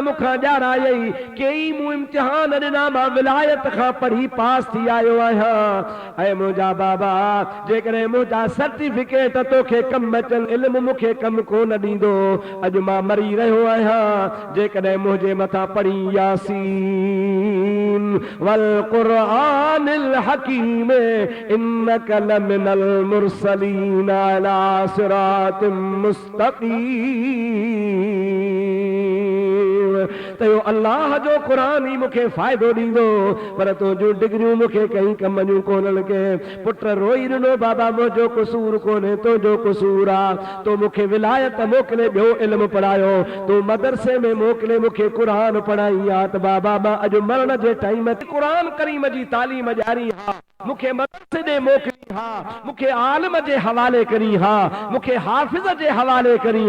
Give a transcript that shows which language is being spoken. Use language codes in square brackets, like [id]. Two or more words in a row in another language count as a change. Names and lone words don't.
[sd] मूंखां ॾियारायई कई मूं इम्तिहान ॾिना मां विलायत खां पढ़ी पास थी आयो आहियां ऐं मुंहिंजा बाबा जेकॾहिं मुंहिंजा सर्टिफिकेट तोखे कम अचनि इल्मु मूंखे कमु कोन ॾींदो अॼु मां मरी रहियो आहियां जेकॾहिं मुंहिंजे मथां पढ़ी [ar] يس والقرآن الحكيم إنك لمن المرسلين على صراط [sd] मुस्तकीम तो अल्लाह जो कुरान ही मूंखे फ़ाइदो ॾींदो पर तुंहिंजूं डिग्रियूं मूंखे कई कम जूं कोन लॻे पुट रोई ॾिनो बाबा मुंहिंजो कसूर कोन्हे तुंहिंजो कसूर आहे तो मूंखे विलायत मोकिले ॿियो इल्मु पढ़ायो तूं मदरसे में मोकिले मूंखे क़ुरान पढ़ाई आहे त बाबा मां अॼु मरण जे टाइम ते क़ुरान करीम जी तालीम ॾियारी हा मूंखे मदरसे ॾे मोकिली हा मूंखे आलिम जे हवाले करी हा मूंखे हाफ़िज़ जे हवाले करी